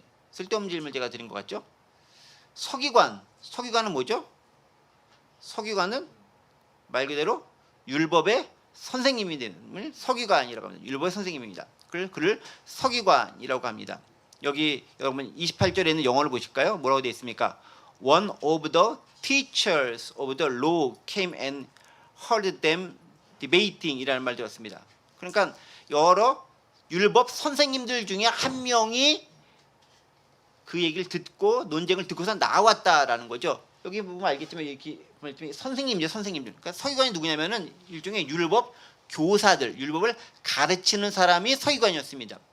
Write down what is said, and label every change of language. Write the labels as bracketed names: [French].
[Korean] 쓸데없는 질문을 제가 드린 것 같죠? 서기관은 뭐죠? 서기관은 말 그대로 율법의 선생님이 되는 서기관이라고 합니다. 율법의 선생님입니다. 그를 서기관이라고 합니다. 여기 여러분 28절에는 영어를 보실까요? 뭐라고 되어 있습니까? [English] One of the teachers of the law came and heard them debating [Korean] 이라는 말 들었습니다. 그러니까 여러 율법 선생님들 중에 한 명이 그 얘기를 듣고 논쟁을 듣고서 나왔다라는 거죠. 여기 보면 알겠지만 이렇게 선생님이죠, 선생님들. 그러니까 서기관이 누구냐면은 일종의 율법 교사들, 율법을 가르치는 사람이 서기관이었습니다.